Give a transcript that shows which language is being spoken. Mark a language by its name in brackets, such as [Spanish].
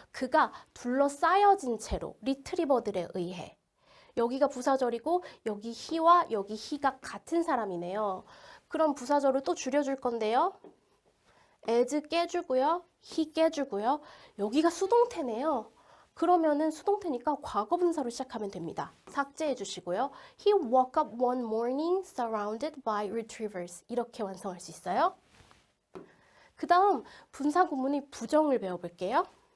[Korean] 그가 둘러싸여진 채로 리트리버들에 의해 여기가 부사절이고 여기 he와 여기 he가 같은 사람이네요. 그럼 부사절을 또 줄여줄 건데요. as 깨주고요. he 깨주고요. 여기가 수동태네요. 그러면은 수동태니까 과거 분사로 시작하면 됩니다. 삭제해 주시고요. [English] He woke up one morning surrounded by retrievers. [Korean] 이렇게 완성할 수 있어요. 그 다음 분사 구문의 부정을 배워볼게요.